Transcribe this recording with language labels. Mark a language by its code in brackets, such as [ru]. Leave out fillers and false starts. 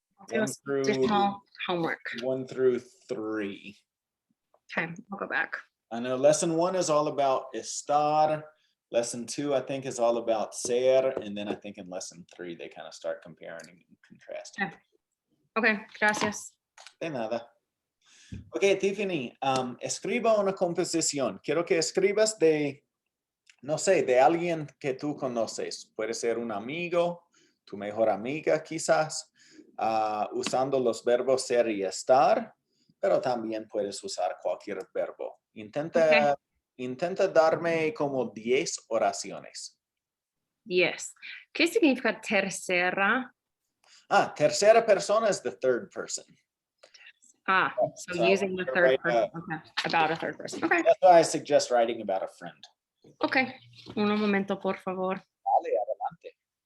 [en] Additional homework. 1 through 3. Okay, I'll go back. I know lesson 1 is all about estar. Lesson 2, I think, is all about ser. And then I think in lesson 3, they kind of start comparing and contrasting. [es] Okay, gracias. De nada. Ok, Tiffany, escriba una composición. Quiero que escribas de alguien que tú conoces. Puede ser un amigo, tu mejor amiga quizás, usando los verbos ser y estar, pero también puedes usar cualquier verbo. Intenta darme como 10 oraciones. 10. ¿Qué significa tercera? Tercera persona [en] is the third person. So using the third person. Okay. About a third person. Okay. That's why I suggest writing about a friend. [es] Okay. Un momento, por favor. Dale, adelante.